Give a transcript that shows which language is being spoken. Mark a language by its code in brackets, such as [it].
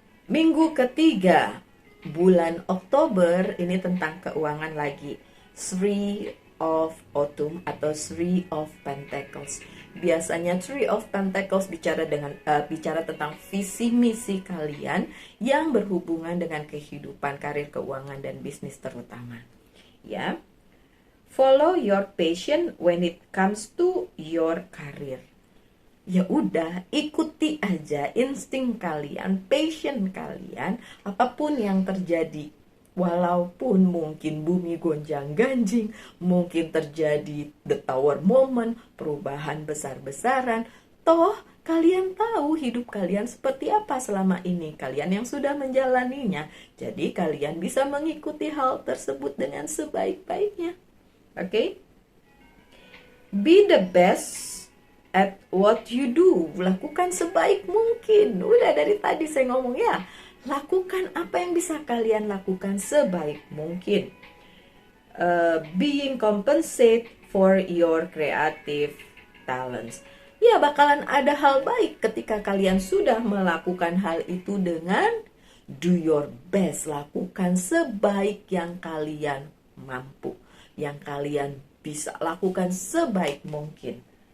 [id] Minggu ketiga bulan Oktober ini tentang keuangan lagi. Three of Autumn atau Three of Pentacles. Biasanya Three of Pentacles bicara tentang visi misi kalian yang berhubungan dengan kehidupan, karir, keuangan, dan bisnis terutama. Ya. [en] Follow your passion when it comes to your career. [id] Ya udah, ikuti aja insting kalian, passion kalian, apapun yang terjadi. Walaupun mungkin bumi gonjang-ganjing, mungkin terjadi the Tower moment, perubahan besar-besaran, toh kalian tahu hidup kalian seperti apa selama ini, kalian yang sudah menjalaninya. Jadi kalian bisa mengikuti hal tersebut dengan sebaik-baiknya. Oke? [en] Be the best at what you do. [id] Lakukan sebaik mungkin. Udah dari tadi saya ngomong ya. Lakukan apa yang bisa kalian lakukan sebaik mungkin. [en] Being compensate for your creative talents. [id] Ya, bakalan ada hal baik ketika kalian sudah melakukan hal itu dengan [en] do your best. [id] Lakukan sebaik yang kalian mampu, yang kalian bisa lakukan sebaik mungkin.